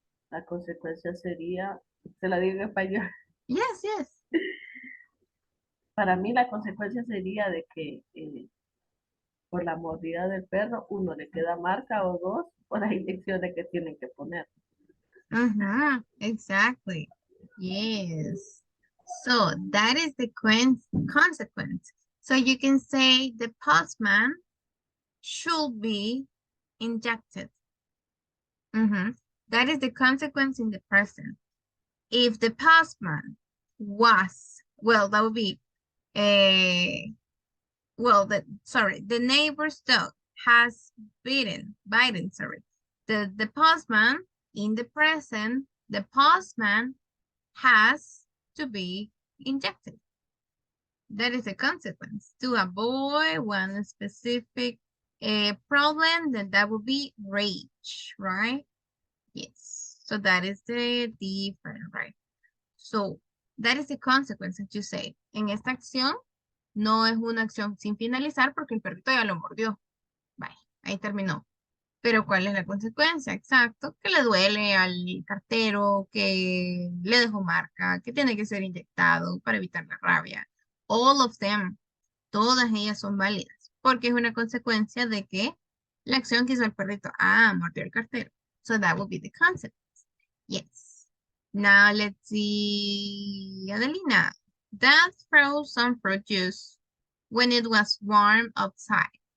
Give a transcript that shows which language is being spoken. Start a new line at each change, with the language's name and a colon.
Spanish: La consecuencia sería, se la digo en español.
English: Yes, yes.
Spanish: Para mí la consecuencia sería de que por la mordida del perro, uno le queda marca o dos por las inyecciones que tienen que poner.
English: Uh-huh. Exactly. Yes. So that is the consequence. So you can say the postman should be injected. Mm-hmm. That is the consequence in the present. If the postman was, well, that would be a, well, the neighbor's dog has bitten, sorry. The postman in the present, the postman has to be injected. That is a consequence to avoid one specific problem, then that would be rage, right? Yes. So that is the different, right? So that is the consequence that you say.
Spanish: En esta acción no es una acción sin finalizar porque el perrito ya lo mordió. Vaya, ahí terminó. Pero ¿cuál es la consecuencia? Exacto, que le duele al cartero, que le dejó marca, que tiene que ser inyectado para evitar la rabia.
English: All of them,
Spanish: todas ellas son válidas, porque es una consecuencia de que la acción que hizo el perrito, mordió el cartero.
English: So that would be the consequence. Yes. Now let's see, Adelina. Dad froze some fruit juice when it was warm outside.